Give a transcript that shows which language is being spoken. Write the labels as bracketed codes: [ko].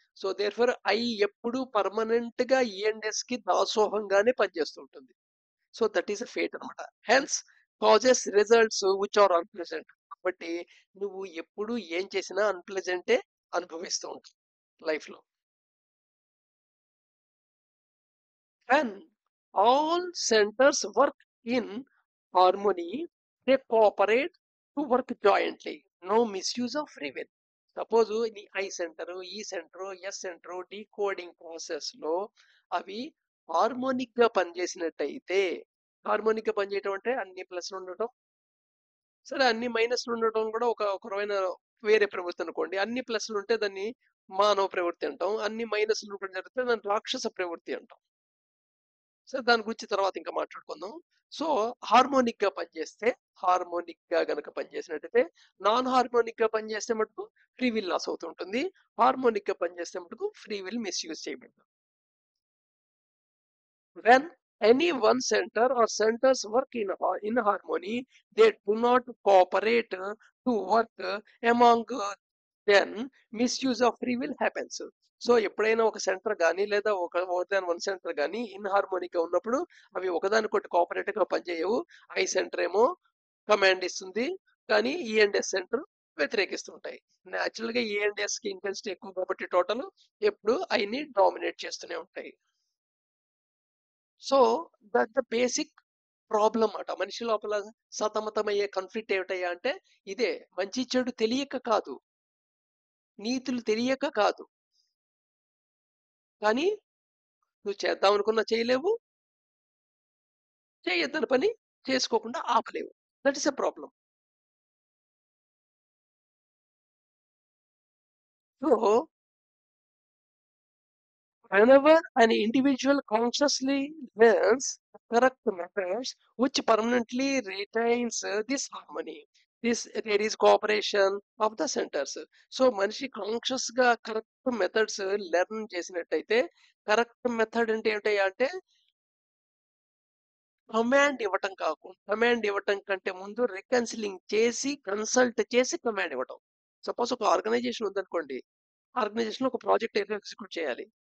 [en] so therefore [te] I ఎప్పుడు permanent గా ఈఎండ్ఎస్ కి దాసోహంగానే పనిచేస్తుంటుంది. [en] so that is a fate [te] అనమాట. [en] Hence causes results which are unpleasant. [te] కాబట్టి నువ్వు ఎప్పుడు ఏం చేసినా అన్ప్లెజెంటే అనుభవిస్తూ ఉంటావు లైఫ్ లో. [en] When all centers work in harmony, they cooperate to work jointly. No misuse of free will. [te] Suppose నీ ఐ సెంటర్, ఈ centre, yes centre decoding process లో అవి హార్మోనిక్ గా పనిచేసినట్టయితే, హార్మోనిక్ గా పనిచేయటం అంటే అన్ని ప్లస్లు ఉండటం, సరే అన్ని మైనస్లు ఉండటం కూడా ఒక రకమైన వేరే ప్రవృత్తి అనుకోండి. అన్ని ప్లస్లు ఉంటే దాన్ని మానవ ప్రవృత్తి అంటాం, అన్ని మైనస్లు జరిగితే దాన్ని రాక్షస ప్రవృత్తి అంటాం. సరే దాని గురించి తర్వాత ఇంకా మాట్లాడుకుందాం. సో హార్మోనిక్ గా పనిచేస్తే, హార్మోనిక్ గా గనక పనిచేసినట్టయితే, నాన్ హార్మోనిక్ గా పనిచేస్తే మటుకు ఫ్రీ విల్ లాస్ అవుతుంటుంది. హార్మోనిక్ గా పనిచేస్తే మటుకు ఫ్రీ విల్ మిస్యూజ్ చేయబడుతుంది. [en] When any one center or centers work in harmony, they do not cooperate to work among then misuse of free will happens. [te] So ఎప్పుడైనా ఒక సెంటర్ కానీ, లేదా one centre కానీ ఇన్హార్మోనిక్ గా ఉన్నప్పుడు అవి ఒకదానికొకటి కోఆపరేటివ్ గా పనిచేయవు. ఐ సెంటర్ ఏమో కమాండ్ ఇస్తుంది, కానీ ఈఎండ్ఎస్ సెంటర్ వ్యతిరేకిస్తుంటాయి. న్యాచురల్ గా ఈఎండ్ఎస్ కి ఇంటెన్సిటీ ఎక్కువ కాబట్టి టోటల్ ఎప్పుడు ఐని డామినేట్ చేస్తూనే ఉంటాయి. [en] so that the basic problem [te] అట. మనిషి లోపల సతమతమయ్యే కాన్ఫ్లిక్ట్ ఏమిటయ్యా అంటే ఇదే. మంచి చెడు తెలియక కాదు, నీతులు తెలియక కాదు, కానీ నువ్వు చేద్దాం అనుకున్నా చేయలేవు, చేయొద్దని పని చేసుకోకుండా ఆపలేవు. [en] That is a problem. So whenever an individual consciously learns correct methods which permanently retains this harmony, there is cooperation of the centers. [te] So మనిషి కాన్షియస్ గా కరెక్ట్ మెథడ్స్ లెర్న్ చేసినట్టయితే, కరెక్ట్ మెథడ్ అంటే ఏంటి అంటే కమాండ్ ఇవ్వటం కంటే ముందు రికన్సిలింగ్ చేసి, కన్సల్ట్ చేసి కమాండ్ ఇవ్వటం. సపోజ్ ఒక ఆర్గనైజేషన్ ఉందనుకోండి, ఆర్గనైజేషన్ ఒక ప్రాజెక్ట్ ఏదో ఎగ్జిక్యూట్ చేయాలి.